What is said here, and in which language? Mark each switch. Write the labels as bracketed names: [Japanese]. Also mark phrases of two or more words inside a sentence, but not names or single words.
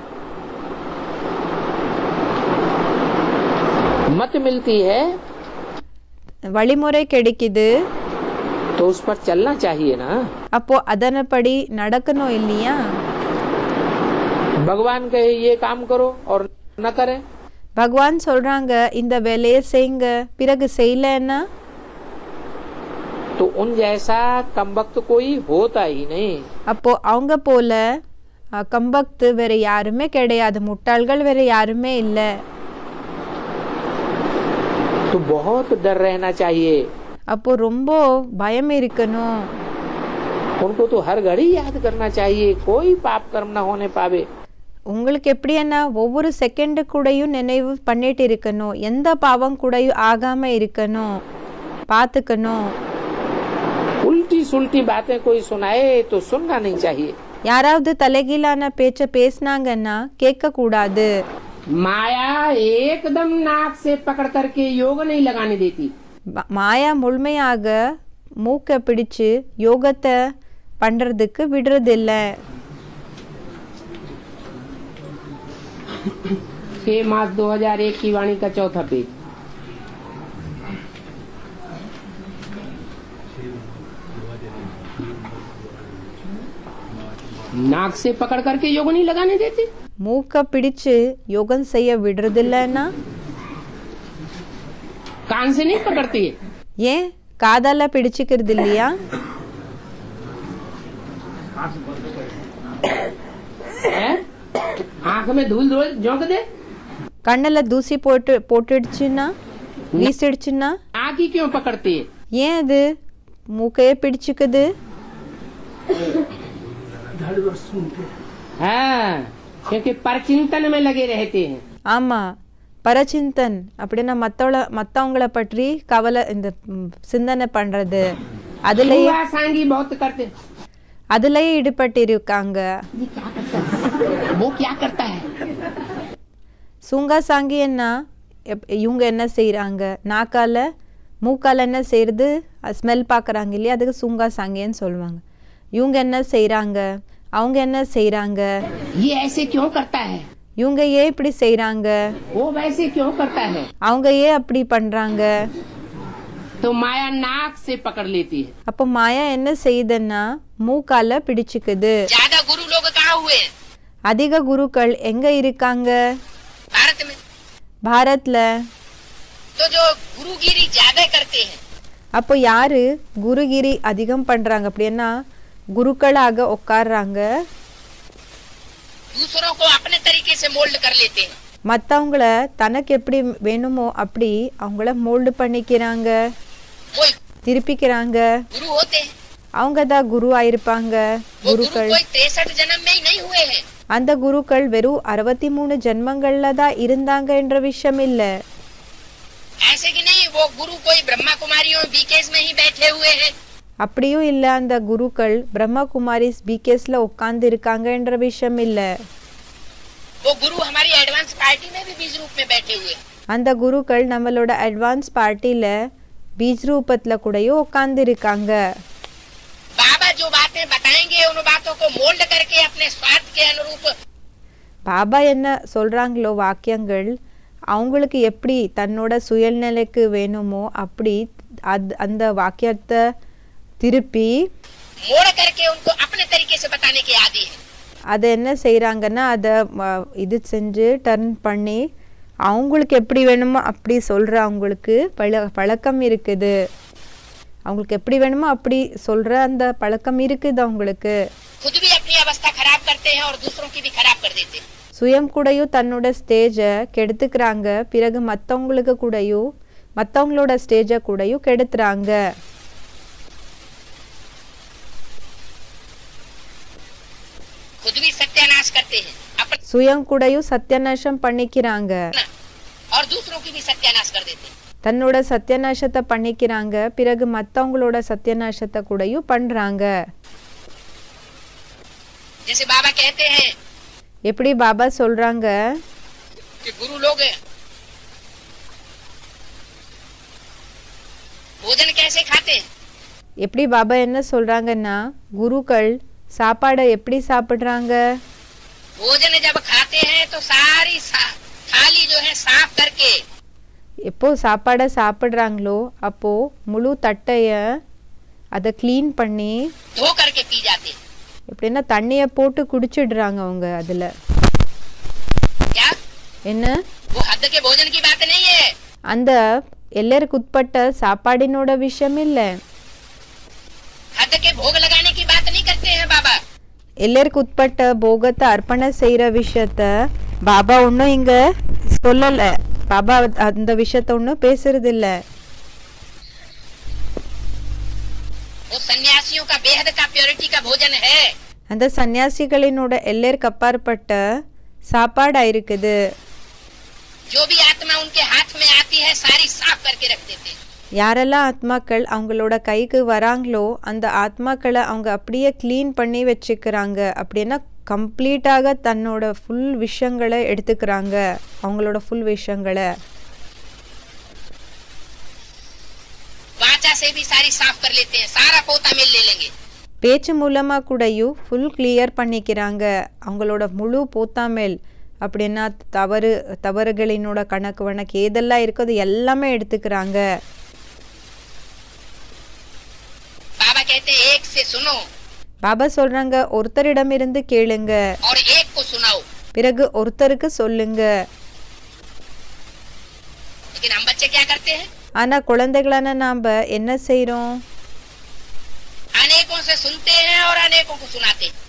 [Hindi] मत मिलती है [Tamil] வழிமுறை கிடைக்குது, [Hindi] तो उस पर चलना चाहिए ना. [Tamil] அப்போ அதனப்படி நடக்கணும் இல்லையா? [Hindi] भगवान कहे ये काम करो और न करें, [Tamil] பகவான் சொல்றாங்க இந்த வேலையை செய்யுங்க, பிறகு செய்யலன்னா [Hindi] तो उन जैसा कमबख्त कोई होता ही नहीं. [Tamil] அப்போ அவங்க போல கம்பக்து வேற யாருமே கிடையாது, முட்டாள்கள் வேற யாருமே இல்லை. [Hindi] तो बहुत डर रहना चाहिए. [Tamil] அப்போ ரொம்ப பயம் இருக்கணும். [Hindi] उनको तो हर घड़ी याद करना चाहिए, कोई पाप कर्म न होने पावे. [Tamil] உங்களுக்கு எப்படி என்ன ஒவ்வொரு செகண்ட் கூடயும் நினைவு பண்ணிட்டு இருக்கணும், எந்த பாவம் கூடயும் ஆகாம இருக்கணும், பார்த்துக்கணும். [Hindi] उल्टी सुल्टी बातें कोई सुनाए तो सुनना नहीं चाहिए. [Tamil] யாராவது தலைகீழான பேச்ச பேசினாங்கன்னா கேட்க கூடாது. [Hindi] माया एकदम नाक से पकड़ करके योग नहीं लगाने देती. [Tamil] மாயா முழுமையாக மூக்க பிடிச்சு யோகத்தை பண்றதுக்கு விடுறதில்லை. [Hindi] 6 मार्च 2001 की वाणी का 4था पेज. नाक से पकड़ करके योग नहीं लगाने देते. [Tamil] மூக்க பிடிச்சு யோகம் செய்ய விடுறதில்லைன்னா [Hindi] कान से नहीं पकड़ती है. [Tamil] ஏன் காதால பிடிச்சுக்கிறது இல்லையா? [Hindi] आंख में धूल धूल झोंक दे, [Tamil] கண்ணுல தூசி போட்டுடுச்சுன்னா வீசிடுச்சுன்னா [Hindi] आँख ही क्यों पकड़ती है? [Tamil] ஏன் அது மூக்கையே பிடிச்சுக்குது? [Hindi] हाँ, क्योंकि परचिंतन में लगे रहते हैं. [Tamil] ஆமா, பரச்சிந்தன் அப்படின்னா மற்றவங்கள பற்றி கவலை, இந்த சிந்தனை பண்றது, அதுலயே [Hindi] हुआ सांगी बहुत करते. [Tamil] அதுலயே ஈடுபட்டு இருக்காங்க. [Hindi] वो क्या करता है? [Tamil] சூங்கா சாங்கி என்ன இவங்க என்ன செய்யறாங்க, நாக்கால மூக்கால என்ன செய்யறது, ஸ்மெல் பார்க்குறாங்க இல்லையா, அதுக்கு சூங்கா சாங்கின்னு சொல்லுவாங்க. இவங்க என்ன செய்யறாங்க, அவங்க என்ன செய்யறாங்க, [Hindi] ये ऐसे क्यों करता है? [Tamil] இவங்க ஏன் இப்படி செய்யறாங்க, [Hindi] वो वैसे क्यों करता है? [Tamil] அவங்க ஏன் அப்படி பண்றாங்க. [Hindi] तो माया नाक से पकड़ लेती है। [Tamil] அப்போ மாயா என்ன செய்யுதுன்னா மூக்கால பிடிச்சுக்குது. [Hindi] ज्यादा गुरु लोग कहाँ हुए हैं? [Tamil] அதிக குருக்கள் எங்க இருக்காங்க? [Hindi] भारत में। [Tamil] பாரத்ல. [Hindi] तो जो गुरुगिरी ज्यादा करते हैं, [Tamil] அப்போ யாரு குருகிரி அதிகம் பண்றாங்க அப்படின்னா குருக்களாக உட்கார்றாங்க, [Hindi] दूसरों को अपने तरीके से मोल्ड कर लेते हैं। [Tamil] மற்றவங்கள தனக்கு எப்படி வேணுமோ அப்படி அவங்கள மோல்டு பண்ணிக்கிறாங்க, [Hindi] वो [Tamil] திருப்பிக்கிறாங்க. [Hindi] गुरु होते हैं। [Tamil] அவங்க தான் குரு ஆயிருப்பாங்க. [Hindi] वो गुरु [Tamil] குருக்கள் [Hindi] कोई 63 जन्म में ही नहीं हुए हैं। [Tamil] அந்த குருக்கள் வெறும் 63 ஜென்மங்கள்ல தான் இருந்தாங்க என்ற விஷயம் இல்ல. [Hindi] ऐसे कि नहीं वो गुरु कोई ब्रह्मा कुमारियों बीकेस में ही बैठे हुए हैं। [Tamil] அப்படியும் இல்ல அந்த குருக்கள் பிரம்மகுமாரிஸ் பிகேஸ்ல உட்கார்ந்து இருக்காங்க என்ற விஷயம் இல்ல. [Hindi] वो गुरु हमारी [English] advance party [Hindi] में भी बीज रूप में बैठे हुए हैं। [Tamil] அந்த குருக்கள் நம்மளோட [English] advance partyல [Tamil] பீஜ் ரூபத்துல கூடயும் உட்கார்ந்து இருக்காங்க. [Hindi] बाबा जो बातें बताएंगे उन बातों को मोल्ड करके अपने स्वार्थ के अनुरूप [Tamil] பாபா என்ன சொல்றாங்களோ வாக்கியங்கள் அவங்களுக்கு எப்படி தன்னோட சுயநிலைக்கு வேணுமோ அப்படி அந்த வாக்கியத்தை திருப்பி [Hindi] मोड़ करके उनको अपने तरीके से बताने के आदी है। [Tamil] அதை என்ன செய்றாங்கன்னா அதை இது செஞ்சு டர்ன் பண்ணி அவங்களுக்கு எப்படி வேணுமோ அப்படி சொல்ற அவங்களுக்கு பழக்கம் இருக்குது. அவங்களுக்கு எப்படி வேணுமோ அப்படி சொல்ற அந்த பழக்கம் இருக்குது அவங்களுக்கு. [Hindi] खुद भी अपनी अवस्था खराब करते हैं और दूसरों की भी खराब कर देते हैं। [Tamil] சுயம் கூடயும் தன்னோட ஸ்டேஜை கெடுத்துக்கிறாங்க, பிறகு மற்றவங்களுக்கு கூடயும் மற்றவங்களோட ஸ்டேஜை கூடயும் கெடுத்துறாங்க. [Hindi] खुद भी सत्यानाश करते हैं अपना [Tamil] சுயம் கூடயும் சத்தியநாசம் பண்ணிக்கிறாங்க, [Hindi] और दूसरों की भी सत्यानाश कर देते हैं। [Tamil] தன்னோட சத்தியநாசத்தை பண்ணிக்கிறாங்க, பிறகு மற்றவங்களோட சத்தியநாசத்தை கூடயும் பண்றாங்க. [Hindi] जैसे बाबा कहते हैं [Tamil] எப்படி பாபா சொல்றாங்க [Hindi] कि गुरु लोग भोजन कैसे खाते हैं। [Tamil] எப்படி பாபா என்ன சொல்றாங்கன்னா குருக்கள் சாப்பாடை எப்படி சாப்பிடுறாங்க? [Hindi] भोजन जब खाते हैं तो सारी थाली जो है साफ करके [Tamil] எப்போ சாப்பாடை சாப்பிடுறாங்களோ அப்போ முழு தட்டைய அதை க்ளீன் பண்ணி [Hindi] धो करके पी जाते हैं। [Tamil] எப்படின்னா தண்ணியை போட்டு குடிச்சிடுறாங்க அவங்க. அதுல [Hindi] क्या [Tamil] என்ன [Hindi] वो हद के भोजन की बात नहीं है। [Tamil] அந்த எல்லாருக்கு உட்பட்ட சாப்பாடினோட விஷயம் இல்ல, [Hindi] हद के भोग लगाने की बात नहीं करते हैं बाबा। [Tamil] எல்லாருக்கு உட்பட்ட போகத்தை அர்ப்பணை செய்யற விஷயத்த பாபா ஒன்னும் இங்க சொல்லல. பாபா அந்த விஷயத்த ஒன்னும் பேசுறது இல்ல. [Hindi] वो सन्यासियों का बेहद का प्योरिटी का भोजन है। [Tamil] அந்த சன்னியாசிகளினோட எல்லாருக்கு அப்பாற்பட்ட சாப்பாடா இருக்குது. [Hindi] जो भी आत्मा उनके हाथ में आती है सारी साफ करके रख देते हैं। [Tamil] யாரெல்லாம் ஆத்மாக்கள் அவங்களோட கைக்கு வராங்களோ அந்த ஆத்மாக்களை அவங்க அப்படியே க்ளீன் பண்ணி வச்சுக்கிறாங்க. அப்படின்னா கம்ப்ளீட்டாக தன்னோட ஃபுல் விஷயங்களை எடுத்துக்கிறாங்க, அவங்களோட ஃபுல் விஷயங்களை. [Hindi] वाचा से भी सारी साफ कर लेते हैं, सारा पोता मिल ले लेंगे। [Tamil] பேச்சு மூலமா கூடயும் [English] full clear [Tamil] பண்ணிக்கிறாங்க அவங்களோட முழு போத்தாமேல். அப்படின்னா தவறுகளினோட கணக்கு வணக்கு ஏதெல்லாம் இருக்கோ அது எல்லாமே எடுத்துக்கிறாங்க. [Hindi] बाबा कहते हैं एक से सुनो [Tamil] பாபா சொல்றாங்க ஒருத்தரிடமிருந்து கேளுங்க, [Hindi] और एक को सुनाओ। [Tamil] பிறகு ஒருத்தருக்கு சொல்லுங்க. [Hindi] लेकिन हम बच्चे क्या करते हैं, [Tamil] ஆனா குழந்தைகளான நாம என்ன செய்றோம்? [Hindi] अनेकों से सुनते हैं और अनेकों को सुनाते हैं।